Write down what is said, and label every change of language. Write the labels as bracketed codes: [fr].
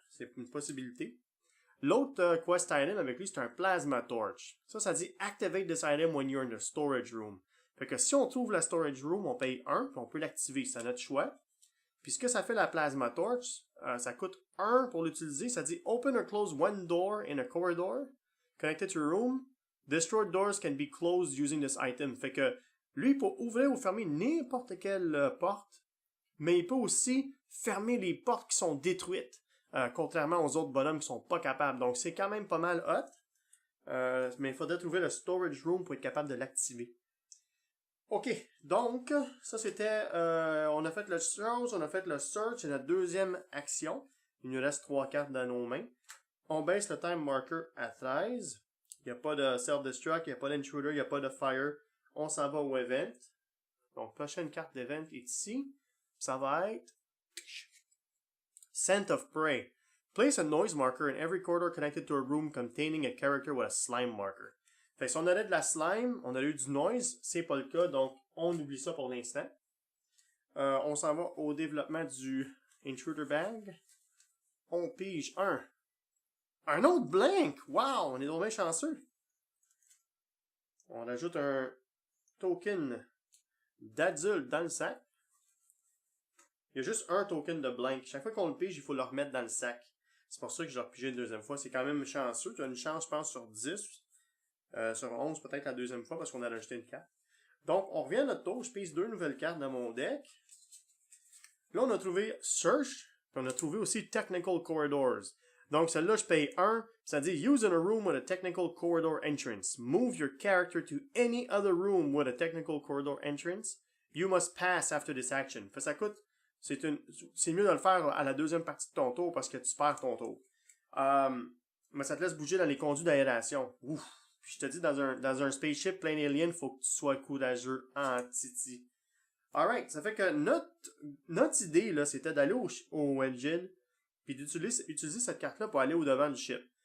[fr] C'est une possibilité. L'autre quest item avec lui, c'est un plasma torch. Ça dit [en] Activate this item when you're in the storage room. [fr] Fait que si on trouve la storage room, on paye 1, puis on peut l'activer. C'est à notre choix. Puis ce que ça fait la plasma torch, ça coûte 1 pour l'utiliser. Ça dit [en] Open or close one door in a corridor connected to a room. Destroyed doors can be closed using this item. [fr] Fait que lui, il peut ouvrir ou fermer n'importe quelle porte, mais il peut aussi fermer les portes qui sont détruites, contrairement aux autres bonhommes qui sont pas capables. Donc c'est quand même pas mal hot, mais il faudrait trouver le storage room pour être capable de l'activer. Ok, donc ça c'était, on a fait le chose, on a fait le search, c'est notre deuxième action. Il nous reste 3 cartes dans nos mains. On baisse le time marker à 13. Il n'y a pas de self-destruct, il n'y a pas d'intruder, il n'y a pas de fire. On s'en va au event. Donc, prochaine carte d'event est ici. Ça va être Scent of Prey. [en] Place a noise marker in every corridor connected to a room containing a character with a slime marker. [fr] Fait que si on aurait de la slime, on aurait eu du noise. C'est pas le cas, donc on oublie ça pour l'instant. On s'en va au développement du Intruder Bag. On pige un autre blank! Wow! On est donc bien chanceux. On rajoute un token d'adulte dans le sac. Il y a juste un token de blank. Chaque fois qu'on le pige, il faut le remettre dans le sac. C'est pour ça que je l'ai repigé une deuxième fois. C'est quand même chanceux. Tu as une chance, je pense, sur 10. Sur 11, peut-être la deuxième fois, parce qu'on a rajouté une carte. Donc, on revient à notre tour. Je pige 2 nouvelles cartes dans mon deck. Là, on a trouvé Search. Puis on a trouvé aussi Technical Corridors. Donc, celle-là, je paye 1. Ça dit [en] use in a room with a technical corridor entrance. Move your character to any other room with a technical corridor entrance. You must pass after this action. [fr] Fait ça coûte. C'est mieux de le faire à la deuxième partie de ton tour parce que tu perds ton tour. Mais ça te laisse bouger dans les conduits d'aération. Ouf. Puis je te dis, dans un spaceship plein d'aliens, faut que tu sois courageux en titi. Alright, ça fait que notre idée, là, c'était d'aller au engine, puis d'utiliser cette carte-là pour aller au-devant du ship.